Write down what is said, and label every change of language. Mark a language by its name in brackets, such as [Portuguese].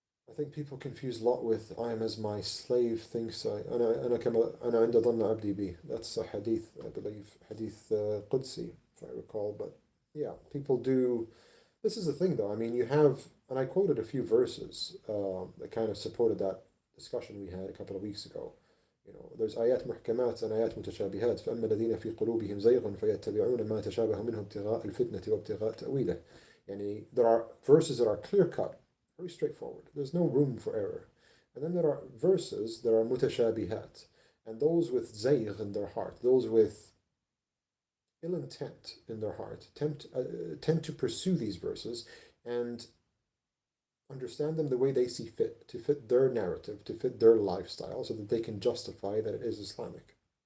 [English] I think people confuse a lot with I am as my slave thinks I [Arabic] أنا عند ظن عبدي بي. [English] That's a hadith, I believe, hadith Qudsi, if I recall. But yeah, people do. This is the thing, though. I mean, you have, and I quoted a few verses that kind of supported that discussion we had a couple of weeks ago. [Arabic] There's آيات محكمات and آيات متشابهات فأما الذين في قلوبهم زيغ فيتبعون ما تشابه منه ابتغاء الفتنة وابتغاء تأويله. [English] Yani there are verses that are clear cut, very straightforward. There's no room for error. And then there are verses that are mutashabihat, and those with zayg in their heart, those with ill intent in their heart, tend to pursue these verses and understand them the way they see fit, to fit their narrative, to fit their lifestyle, so that they can justify that it is Islamic.